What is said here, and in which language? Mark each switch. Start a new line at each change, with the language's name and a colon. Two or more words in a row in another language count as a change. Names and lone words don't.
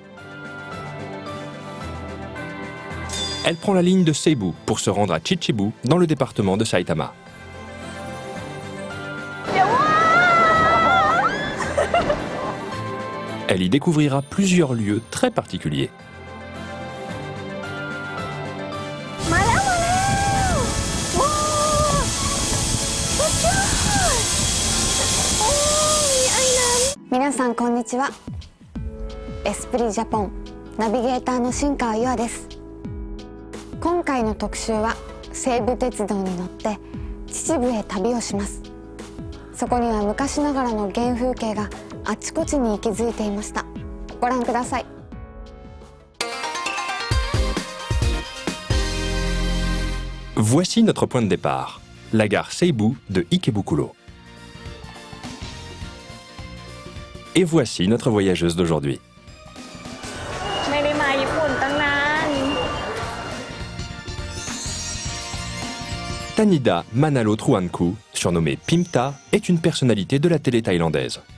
French: Elle prend la ligne de Seibu pour se rendre à Chichibu, dans le département de Saitama. Elle y découvrira plusieurs lieux très particuliers.
Japanese: 皆さん、こんにちは. Esprit Japon ナビゲーターの新川優愛です。今回の特集は西武鉄道に乗って秩父へ旅をします。そこには昔ながらの原風景があちこちに息づいていました。ご覧ください。
French: Voici notre point de départ, la gare Seibu de Ikebukuro. Et voici notre voyageuse d'aujourd'hui. Tanida Manalo Truanku, surnommée Phimta, est une personnalité de la télé thaïlandaise.